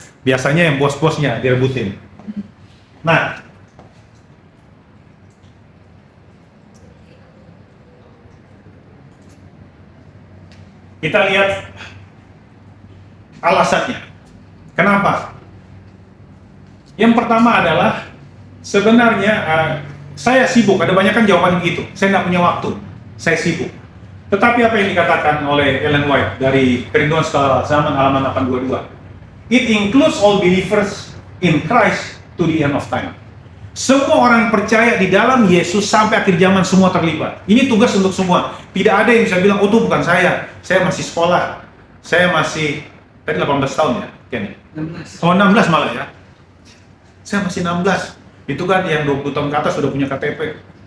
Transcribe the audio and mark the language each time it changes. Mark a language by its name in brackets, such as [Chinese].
[Indonesian] Biasanya yang bos-bosnya direbutin. Nah, kita lihat alasannya. Kenapa? Yang pertama adalah sebenarnya saya sibuk. Ada banyak kan jawaban gitu. Saya nggak punya waktu. Saya sibuk. Tetapi apa yang dikatakan oleh Ellen White dari Kerinduan Segala Zaman halaman 822? [English] It includes all believers in Christ to the end of time. [Indonesian] Semua orang percaya di dalam Yesus sampai akhir zaman semua terlibat. Ini tugas untuk semua. Tidak ada yang bisa bilang, oh itu bukan saya masih sekolah, saya masih, tadi 18 tahun ya, Kenny? 16. Oh 16 malah ya. Saya masih 16. Itu kan yang 20 tahun ke atas sudah punya KTP.